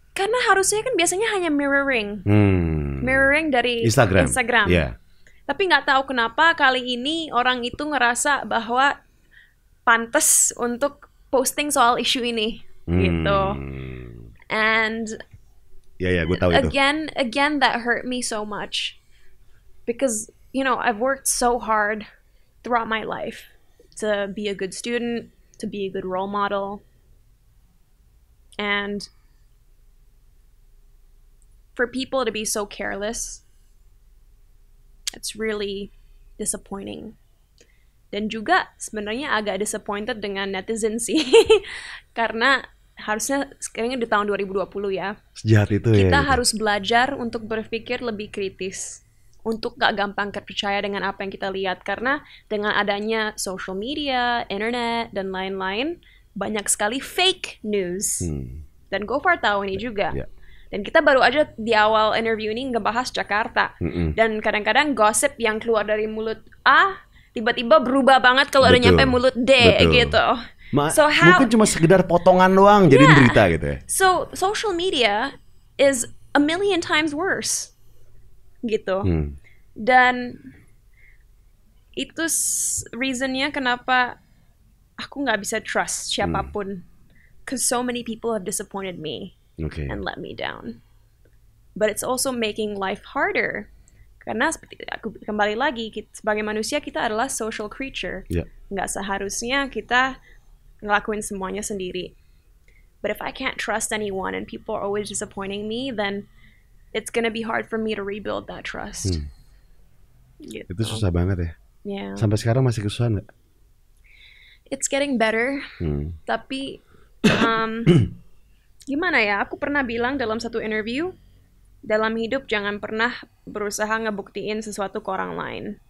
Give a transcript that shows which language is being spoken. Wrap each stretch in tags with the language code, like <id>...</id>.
<id>Karena harusnya kan biasanya hanya mirroring dari Instagram.</id> <en>Yeah.</en> <id>Tapi nggak tahu kenapa kali ini orang itu ngerasa bahwa pantas untuk posting soal isu ini, gitu.</id> <en>And</en> <id>gue tahu itu.</id> <en>Again, that hurt me so much because I've worked so hard throughout my life to be a good student, to be a good role model, and for people to be so careless, it's really disappointing.</en> <id>Dan juga sebenarnya agak disappointed dengan netizen sih, karena harusnya sekarang di tahun 2020 ya. Sejahat itu kita Harus belajar untuk berpikir lebih kritis, untuk gak gampang percaya dengan apa yang kita lihat, karena dengan adanya social media, internet dan lain-lain, banyak sekali fake news. Dan Gofar tahu ini juga. Dan kita baru aja di awal interview ini ngebahas Jakarta. Dan kadang-kadang gosip yang keluar dari mulut A tiba-tiba berubah banget kalau udah nyampe mulut D gitu. Mungkin cuma sekedar potongan doang jadi berita gitu ya.</id> <en>So social media is a million times worse</en> <id>gitu. Dan itu reasonnya kenapa aku nggak bisa trust siapapun.</id> <en>Cause so many people have disappointed me and let me down. But it's also making life harder.</en> <id>Karena seperti aku kembali lagi, sebagai manusia kita adalah social creature. Nggak seharusnya kita ngelakuin semuanya sendiri.</id> <en>But if I can't trust anyone and people are always disappointing me, then it's gonna be hard for me to rebuild that trust.</en> <id>Gitu. Itu susah banget ya.</id> <en>Yeah.</en> <id>Sampai sekarang masih kesusahan nggak?</id> <en>It's getting better.</en> <id>Tapi gimana ya? Aku pernah bilang dalam satu interview, dalam hidup jangan pernah berusaha ngebuktiin sesuatu ke orang lain.</id>